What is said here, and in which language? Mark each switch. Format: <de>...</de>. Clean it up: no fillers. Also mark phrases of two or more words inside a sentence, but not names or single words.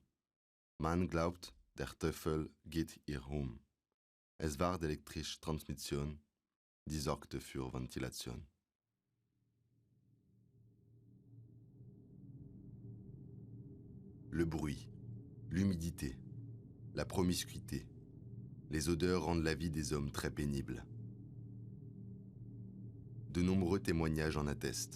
<de>Man glaubt, der Teufel geht ihr um. Es war die elektrische Transmission, die sorgte für Ventilation.</de> <fr>Le bruit, l'humidité, la promiscuité, les odeurs rendent la vie des hommes très pénible. De nombreux témoignages en attestent.</fr>